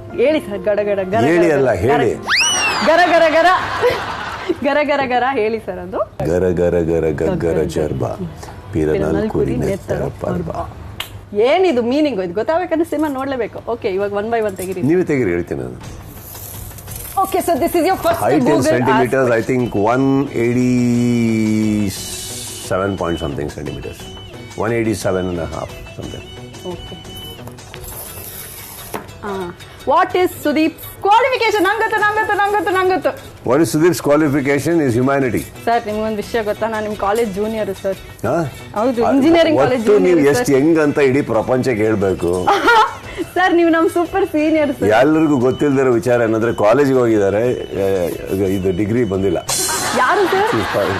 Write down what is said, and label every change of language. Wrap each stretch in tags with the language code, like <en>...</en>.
<kn>ಹೇಳಿ ಸರ್? ಗಡ ಗಡ ಗರ ಹೇಳಿ ಅಲ್ಲ, ಹೇಳಿ. ಗರ ಗರ ಗರ ಗರ ಗರ ಗರ ಹೇಳಿ ಸರ್. ಅದು ಗರ ಗರ ಗರ ಗಗ್ಗರ ಜರ್ಬ ಪಿರನಲ್ ಕುರಿ ನೆತ್ತರ ಪರ್ಬ. ಏನಿದು ಮೀನಿಂಗ್? ಇದು ಗೊತ್ತಾಗಬೇಕಂದ್ರೆ ಸಿನಿಮಾ ನೋಡ್ಲೇಬೇಕು. ಓಕೆ, ಇವಾಗ 1 by 1 ತೆಗಿರಿ. ನೀವೇ ತೆಗಿರಿ, ಹೇಳ್ತೀನಿ ನಾನು.</kn> <en>Okay, so this is your first height Google in centimeters. I think 187 point something centimeters. 187 and a half something. Okay. What is Sudeep's qualification?</en> <kn>ನಂಗತ್ತು.</kn> <en>What is Sudeep's qualification is humanity.</en> <kn>Sir, ನಿಮ್ಗೊಂದು ವಿಷಯ ಗೊತ್ತಾ? ನಾನು ನಿಮ್ಮ college junior sir. ಹೌದು, engineering college junior. ನೀವು ಎಷ್ಟು ಹೆಂಗ್ ಅಂತ ಇಡೀ ಪ್ರಪಂಚಕ್ಕೆ ಹೇಳ್ಬೇಕು ಸರ್. ನೀವು ನಮ್ಮ ಸೂಪರ್ ಸೀನಿಯರ್ ಸರ್. ಎಲ್ಲರಿಗೂ ಗೊತ್ತಿಲ್ಲದಿರೋ ವಿಚಾರ ಏನಂದ್ರೆ ಕಾಲೇಜಿಗೆ ಹೋಗಿದ್ದಾರೆ, ಇದು ಡಿಗ್ರಿ ಬಂದಿಲ್ಲ. ಯಾರು ಸರ್?</kn>